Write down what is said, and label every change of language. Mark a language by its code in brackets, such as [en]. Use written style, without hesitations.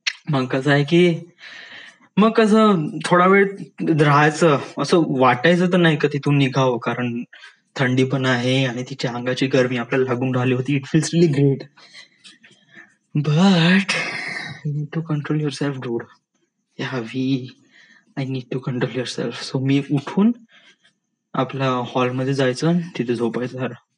[mr] मग कसं आहे की मग कसं थोडा वेळ राहायचं, असं वाटायचं तर नाही का तिथून निघावं, कारण थंडी पण आहे आणि तिच्या अंगाची गरमी आपल्याला लागून राहिली होती. [en] It feels really great, but you need to control yourself dude. I need to control yourself. [mr] So मी उठून आपल्या हॉलमध्ये जायचं, तिथे झोपायचं.